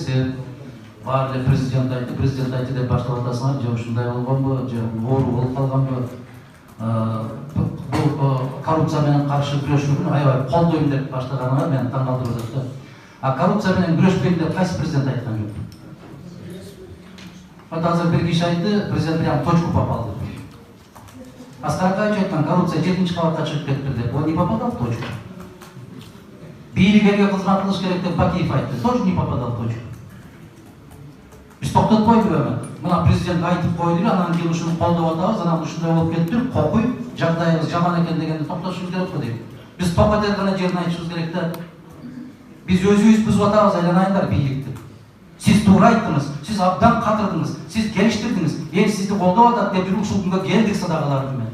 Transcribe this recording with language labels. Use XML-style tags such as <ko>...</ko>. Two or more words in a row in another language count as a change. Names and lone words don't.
<ky>Себеби баары эле президент айтты деп баштап атасыңар, же ушундай болгонбу, же оору болуп калганбы? Бул коррупция менен каршы күрөшүүнү аябай колдойм деп баштаганыңар мени таң калтырып атат. А коррупция менен күрөшпөйм деп кайсы президент айткан жок? Вот азыр бир киши айтты, президент</ky> <ru>прям точку попал</ru> <ky>деп. Аскар Акаевич айткан, коррупция 7-чи кабатка чыгып кетти деп.</ky> <ru>Он не попадал в точку.</ru> <ky>Бийлик элге кызмат кылыш керек деп Бакиев айтты,</ky> <ru>тоже не попадал в точку.</ru> <ky>Биз токтотпойбу эми. Мына президент айтып койду эле, анан кийин ушуну колдоп атабыз, анан ушундай болуп кетти, кокуй, жагдайыбыз жаман экен дегенди токтотушубуз керек го дейм. Биз токотер гана жерин айтышыбыз керек да. Биз өзүбүз бузуп атабыз, айланайындар бийликти. Siz туура айттыңыз, сиз абдан катырдыңыз, сиз келиштирдиңиз, эл сизди колдоп атат деп жүрүп ушул күнгө келдик садакалар менен.</ky>